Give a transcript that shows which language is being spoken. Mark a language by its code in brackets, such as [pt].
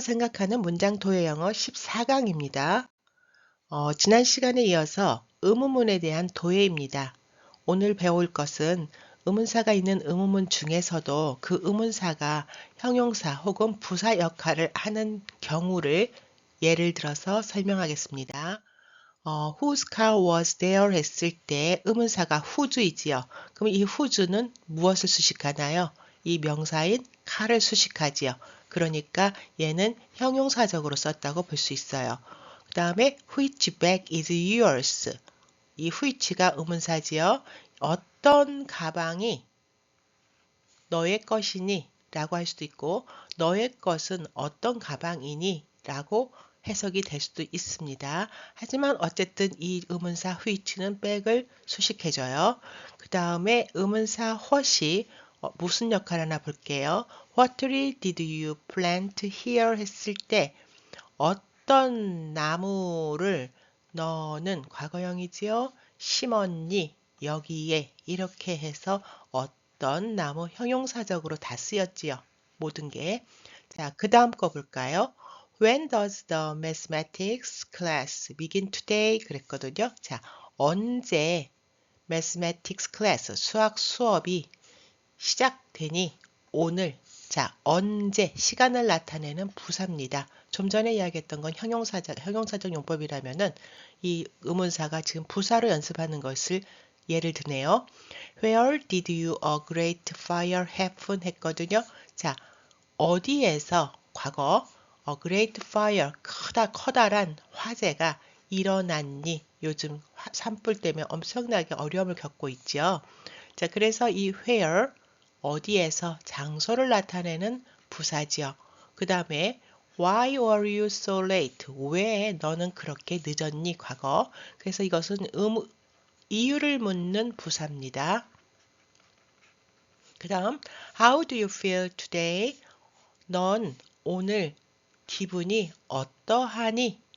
[ko] 생각하는 문장 토요 영어 14강입니다. 지난 시간에 이어서 의문문에 대한 도해입니다. 오늘 배울 것은 의문사가 있는 의문문 중에서도 그 의문사가 형용사 혹은 부사 역할을 하는 경우를 예를 들어서 설명하겠습니다. [en] whose car was there [ko] 했을 때 의문사가 whose이지요. 그럼 이 whose는 무엇을 수식하나요? 이 명사인 car을 수식하지요. 그러니까 얘는 형용사적으로 썼다고 볼 수 있어요. 그 다음에 [en] which bag is yours? [ko] 이 which가 의문사지요. 어떤 가방이 너의 것이니? 라고 할 수도 있고 너의 것은 어떤 가방이니? 라고 해석이 될 수도 있습니다. 하지만 어쨌든 이 의문사 which는 백을 수식해줘요. 그 다음에 의문사 what이 무슨 역할 하나 볼게요. [en] What tree did you plant here [ko] 했을 때 어떤 나무를 너는 과거형이지요. 심었니? 여기에 이렇게 해서 어떤 나무 형용사적으로 다 쓰였지요. 모든 게. 자, 그 다음 거 볼까요? [en] When does the mathematics class begin today? [ko] 그랬거든요. 자, 언제 mathematics class, 수학 수업이 시작되니? 오늘. 자, 언제 시간을 나타내는 부사입니다. 좀 전에 이야기했던 건 형용사적 용법이라면은 이 의문사가 지금 부사로 연습하는 것을 예를 드네요. [en] Where did you a great fire happen? [ko] 했거든요. 자, 어디에서 과거 [en] a great fire [ko] 커다란 화재가 일어났니? 요즘 산불 때문에 엄청나게 어려움을 겪고 있죠. 자, 그래서 이 where 어디에서 장소를 나타내는 부사지요. 그 다음에 [en] Why were you so late? [ko] 왜 너는 그렇게 늦었니? 과거. 그래서 이것은 이유를 묻는 부사입니다. 그 다음 [en] How do you feel today? [ko] 넌 오늘 기분이 어떠하니?